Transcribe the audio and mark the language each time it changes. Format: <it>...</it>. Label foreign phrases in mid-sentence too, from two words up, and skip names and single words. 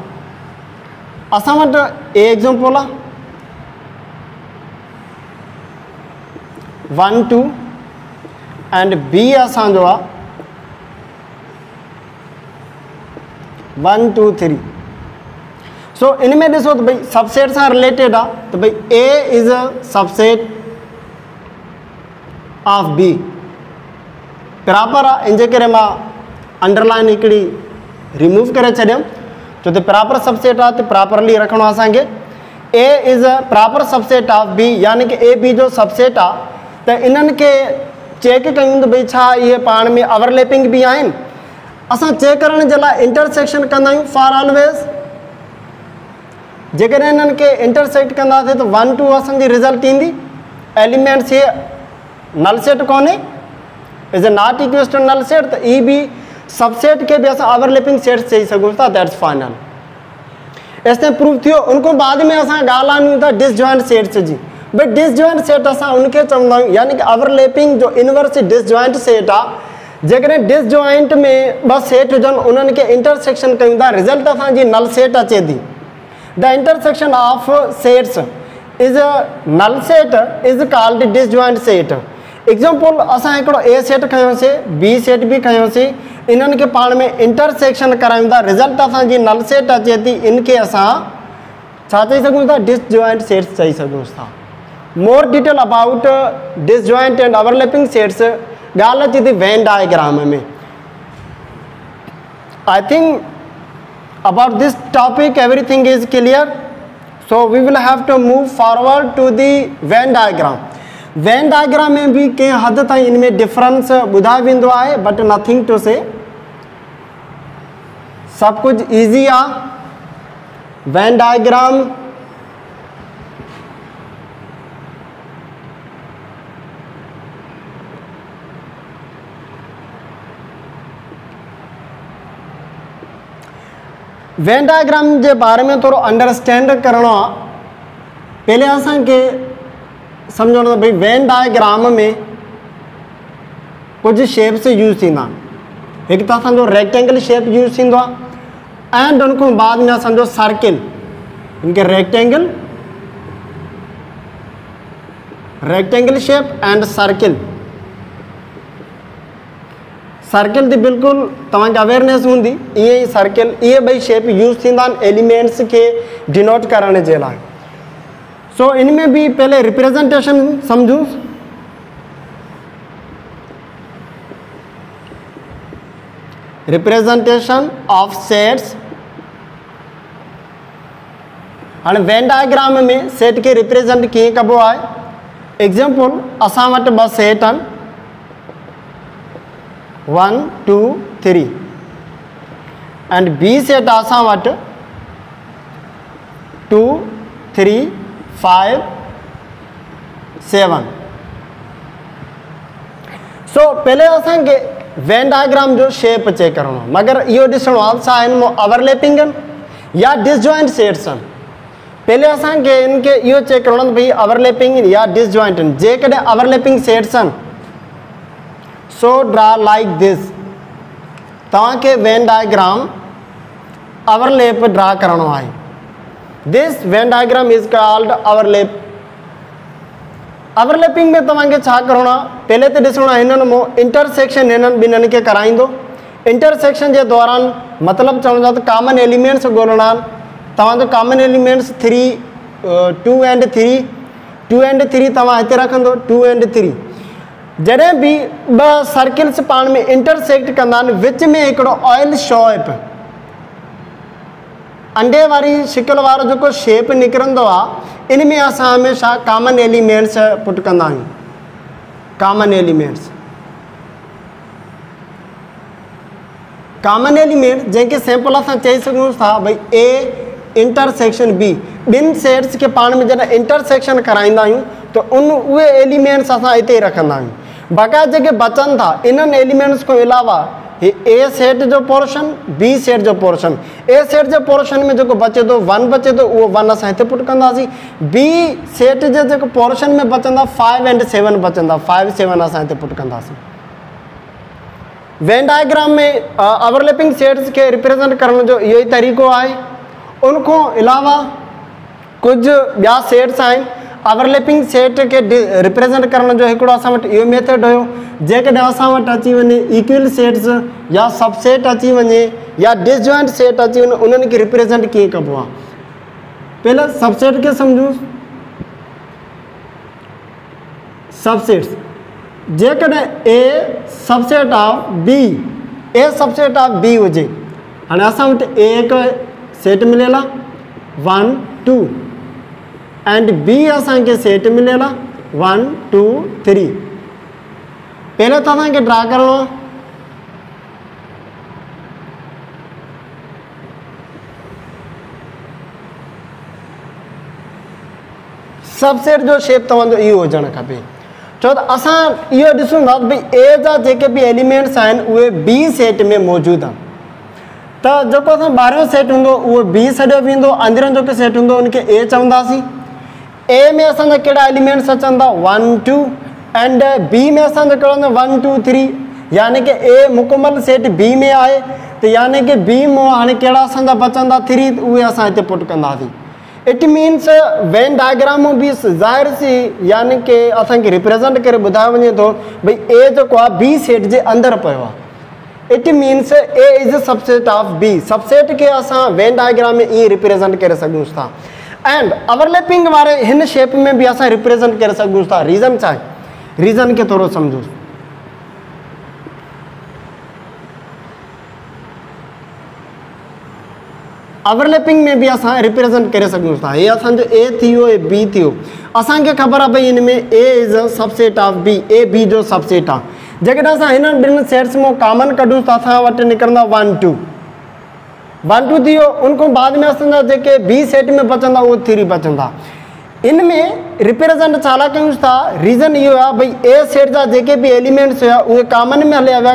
<sd>असां वटि ए एग्जाम्पल आहे 1 2 एंड बी असांजो आहे 1 2 3। सो इनमें ॾिसो त भई सबसेट सां रिलेटेड आहे त भई</sd> <en>A is a subset of B,</en> <sd>बराबर आहे। इन जे करे मां अंडरलाइन हिकिड़ी रिमूव करे छॾियमि, छो त</sd> <en>proper subset</en> <sd>आहे त प्रॉपरली रखिणो आहे असांखे।</sd> <en>A is a proper subset of B,</en> <sd>यानी कि ए बी जो सबसेट आहे, त इन्हनि खे चेक कयूं त भई छा इहे पाण में ओवरलैपिंग बि आहिनि। असां चेक करण जे लाइ इंटरसेक्शन कंदा आहियूं</sd> <en>for always.</en> <sd>जेकॾहिं इन्हनि खे इंटरसेक्ट कंदासीं त 1 2 असांजी रिज़ल्ट ईंदी। एलिमेंट्स ये</sd> <en>null set</en> <sd>कोन्हे,</sd> <en>is a not equals to null set,</en> <sd>त ई बि सबसेट के भी असां</sd> <en>overlapping set</en> <sd>चई सघूं था।</sd> <en>that's final.</en> <sd>इसने प्रूव थियो। उनको बाद में असां ॻाल्हायूं था</sd> <en>disjoint sets</en> <sd>जी। भई</sd> <en>disjoint set</en> <sd>असां उनखे चवंदा आहियूं, यानी कि ओवरलैपिंग जो इनवर्स</sd> <en>disjoint set</en> <sd>आहे। जेकॾहिं डिसजॉइंट में ॿ सेट हुजनि, उन्हनि खे इंटरसेक्शन कयूं था, रिज़ल्ट असांजी</sd> <en>null set</en> <sd>अचे थी।</sd> <en>The intersection of sets is a null set is called disjoint set.</en> <sd>एग्जाम्पल असां हिकिड़ो ए सेट खयोंसीं, बी सेट भी खयोंसीं, इन्हनि खे पाण में इंटरसेक्शन करायूं था, रिज़ल्ट असांजी</sd> <en>null set</en> <sd>अचे थी, इनखे असां छा चई सघूं था?</sd> <en>disjoint sets</en> <sd>चई सघूं था।</sd> <en>More detail about disjoint and overlapping sets</en> <sd>ॻाल्हि अचे थी</sd> <en>Venn diagram</en> <sd>में।</sd> <en>I think about this topic everything is clear, so we will have to move forward to the Venn diagram. Venn diagram</en> <sd>में भी कंहिं हद ताईं इनमें डिफरेंस ॿुधायो वेंदो आहे,</sd> <en>but nothing to say,</en> <sd>सब कुछ इजी आहे।</sd> <en>Venn diagram Venn diagram</en> <sd>के बारे में थोड़ा अंडरस्टैंड करणो आहे। पहले असांखे सम्झणो भाई</sd> <en>Venn diagram</en> <sd>में कुछ</sd> <en>shapes use</en> <sd>थींदा। एक तो असांजो</sd> <en>rectangle shape</en> <sd>यूज़ थींदो आहे एंड उन खां बाद में असांजो सर्किल, इनके</sd> <en>rectangle shape and circle.</en> <sd>सर्किल की बिल्कुल तव्हांखे अवेयरनेस हूंदी, ये सर्किल ये ॿई</sd> <en>shape use</en> <sd>थींदा आहिनि एलिमेंट्स के डिनोट करण जे लाइ। सो इनमें भी पहले रिप्रेजेंटेशन समझूं।</sd> <en>Representation of sets.</en> <sd>हाँ</sd> <en>Venn diagram</en> <sd>में सेट के रिप्रेजेंट कीअं कबो आहे। एग्जाम्पल असां वटि ॿ सेट आहिनि 1 2 3 एंड बी सेट असां वटि 2 3 5 7। सो पहले असांखे</sd> <en>Venn diagram</en> <sd>जो शेप चेक करणो, मगर इहो ॾिसणो आहे छा हिन में ओवरलैपिंग आहिनि या</sd> <en>disjoint sets</en> <sd>आहिनि। पहले असांखे इनके इहो चेक करणो आहे भई ओवरलैपिंग या डिसजॉइंट आहिनि। जेकॾहिं</sd> <en>overlapping sets</en> <sd>आहिनि</sd> <en>so draw like this.</en> <sd>तव्हांखे</sd> <en>Venn diagram overlap draw</en> <sd>करणो आहे।</sd> <en>This Venn diagram is called overlap.</en> <sd>ओवरलैपिंग में तव्हांखे छा करणो आहे, पहले तो ॾिसणो आहे हिननि में इंटरसेक्शन हिननि ॿिन्हिनि खे कराईंदो। इंटरसेक्शन के दौरान मतलब चवण था</sd> <en>common elements</en> <sd>ॻोल्हणा आहिनि। तव्हांजो</sd> <en>common elements</en> <sd>2 एंड 3 2 एंड 3 तव्हां हिते रखंदो 2 एंड 3। जॾहिं भी ॿ सर्किल्स पाण में इंटरसेक्ट कंदा आहिनि विच में हिकिड़ो</sd> <en>oil shape</en> <sd>अंडे वारी शिकल वारो जेको शेप निकिरंदो आहे इन में असां हमेशह</sd> <en>common elements put</en> <sd>कंदा आहियूं।</sd> <en>common element</en> <sd>जंहिंखे सिंपल असां चई सघूं था भई ए इंटरसेक्शन बी। ॿिनि सेट्स के पाण में जॾहिं इंटरसेक्शन कराईंदा आहियूं तो उहे एलिमेंट्स असां हिते ई रखंदा आहियूं। बाक़ाइदा जेके बचनि था इन्हनि एलिमेंट्स खां अलावा ए सेट जो पोर्शन बी सेट जो पोर्शन। ए सेट जो पोर्शन में जो बचे तो 1 बचे तो वो 1 असां हिते पुट कंदासीं। बी सेट जे जेको पोर्शन में बचंदा 5 एंड 7 बचंदा 5 7 असां हिते पुट कंदासीं। वेन डायग्राम में</sd> <en>overlapping sets</en> <sd>के रिप्रेजेंट करण जो इहो ई तरीक़ो आहे। उनको अलावा कुछ ॿिया सेट्स आहिनि।</sd> <en>overlapping set</en> <sd>के रिप्रेजेंट करण जो हिकिड़ो असां वटि इहो मेथड हुयो। जेकॾहिं असां वटि अची वञे</sd> <en>equal sets</en> <sd>या सबसेट अची वञे या</sd> <en>disjoint set</en> <sd>अची वञे उन्हनि खे रिप्रेजेंट कीअं कबो आहे। पहले सबसेट के समझूं। सबसेट्स जेकॾहिं</sd> <en>A subset of B</en> <sd>हुजे। हाणे असां वटि ए हिकु सेट मिलियल आहे 1 2 एंड बी असांखे सेट मिलियल आहे 1 2 3। पहले तो असांखे ड्रा करणो आहे। सबसेट जो शेप तव्हांजो इहो हुजणु खपे। छो त असां इहो ॾिसूं था भई ए जा जेके बि एलिमेंट्स आहिनि उहे बी सेट में मौजूदु आहिनि। त जेको असां ॿाहिरियों सेट हूंदो उहो बी सॼो वेंदो, अंदरियों जेको सेट हूंदो उनखे ए चवंदासीं। ए में असांजा कहिड़ा एलिमेंट्स अचनि था 1 2 एंड बी में असांजो कहिड़ो 1 2 3 यानी कि ए मुकमल सेट बी में आहे। त यानी कि बी में हाणे कहिड़ा असांजा बचंदा 3 उहे असां हिते पुट कंदासीं।</sd> <en>it means Venn diagram</en> <sd>में भी ज़ाहिर सी यानी कि असांखे रिप्रेजेंट करे ॿुधायो वञे थो भई ए जेको आहे बी सेट जे अंदरि पियो आहे।</sd> <en>It means A is a subset of B.</en> <sd>सबसेट के असां</sd> <en>Venn diagram</en> <sd>में ईअं रिप्रेजेंट करे सघूं था। एंड ओवरलैपिंग वारे हिन शेप में भी असां रिप्रेजेंट करे सघूं था। रीज़न छा आहे, रीज़न खे थोरो सम्झो। ओवरलैपिंग में भी असां रिप्रेजेंट करे सघूं था। ये असांजो ए थियो ए बी थियो। असांखे ख़बर आहे भई हिन में</sd> <en>A is a subset of B.</en> <sd>ए बी जो सबसेट आहे। जेकॾहिं असां हिननि ॿिनि सेट्स में कॉमन कढूं त असां वटि निकिरंदा 1 2 थियो। उनखां बाद में असांजा जेके बी सेट में बचंदा उहे 3 बचंदा। इन में रिप्रेजेंट छा कयूं था, रीज़न इहो आहे भई ए सेट जा जेके भी एलिमेंट्स हुआ उहे कॉमन में हलिया विया।</sd>